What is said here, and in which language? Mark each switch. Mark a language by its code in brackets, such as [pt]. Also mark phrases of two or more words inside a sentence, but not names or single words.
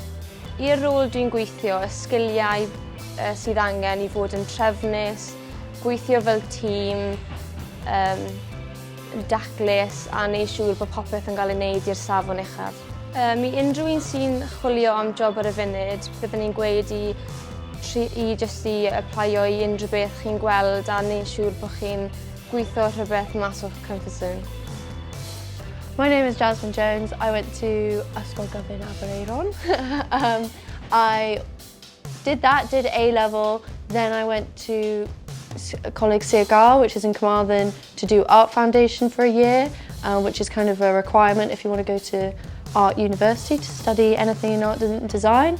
[cy] I'r rôl dwi'n gweithio, y sgiliau sydd angen I fod yn trefnus, gweithio fel tîm, daclus a neud siŵr bod popeth yn cael ei wneud i'r safon uchaf. I unrhyw un sy'n chwilio am job ar y funud, byddwn ni'n gweud I jyst I aplaio I unrhyw beth chi'n gweld a neud siŵr bod chi'n gweithio rhywbeth mas o'ch [en] comfort zone. My name is Jasmine Jones. I went to Ysgol Gyfun Aberaeron. I did A-level, then I went to Coleg Sir Gar, which is in Carmarthen, to do Art Foundation for a year, which is kind of a requirement if you want to go to art university to study anything in art and design.